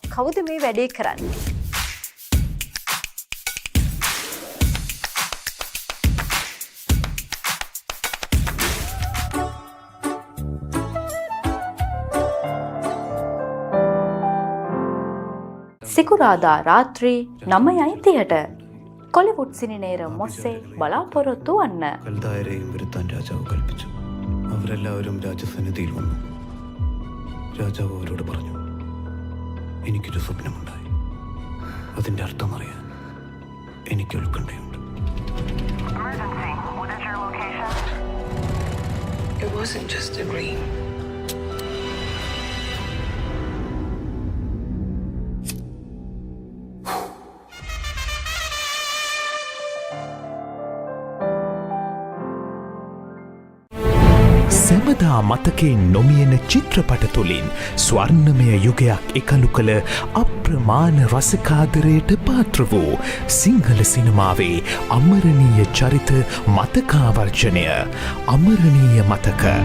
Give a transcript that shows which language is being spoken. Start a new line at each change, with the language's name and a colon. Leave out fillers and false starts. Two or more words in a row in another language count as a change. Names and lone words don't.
Sinhala: කවුද මේ වැඩේ කරන්නේ? සිකුරාදා රාත්‍රී 9:30ට කොලිවුඩ් സിനിനേരം ഒസ്സെ ബലാപൊറത്തു വന്ന
Malayalam: കൽദായരെയും വരുത്താൻ രാജാവ് കൽപ്പിച്ചു. അവരെല്ലാവരും രാജസന്നിധിയിൽ വന്നു. രാജാവ് അവരോട് പറഞ്ഞു, എനിക്കൊരു സ്വപ്നമുണ്ടായി. അതിന്റെ അർത്ഥം അറിയാൻ എനിക്ക് ഉത്കണ്ഠയുണ്ട്.
English: It wasn't just a dream.
Sinhala: සැමදා මතකේ නොමියෙන චිත්‍රපට තුළින් ස්වර්ණමය යුගයක් එකලු කළ අප්‍රමාණ රසකාදරයට පාත්‍ර වූ සිංහල සිනමාවේ අමරණීය චරිත මතකාවර්ජනය අමරණීය මතක.